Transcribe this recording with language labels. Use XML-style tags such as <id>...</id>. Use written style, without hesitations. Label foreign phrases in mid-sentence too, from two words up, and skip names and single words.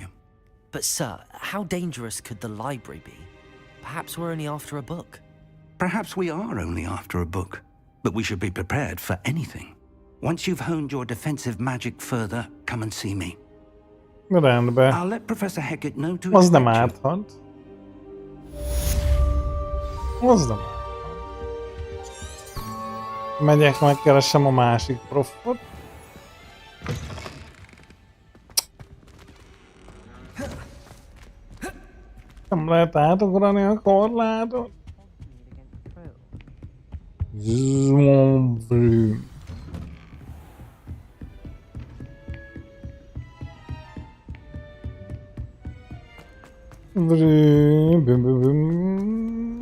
<en>But sir, how dangerous could the library be? Perhaps we're only after a book. Perhaps we are only after a book, but we should be prepared for anything. Once you've honed your defensive magic further, come and see me.</en> <hu>Rendben.</hu> <en>I'll let Professor Hecat know to</en> <hu>Az nem</hu> <en>expect you.</en> <hu>árthat. Az nem árthat. Megyek, megkeresem a másik profot. Nem lehet átugrani a korlátot.</hu> <en>Zombie. Bum, bum, bum.</en>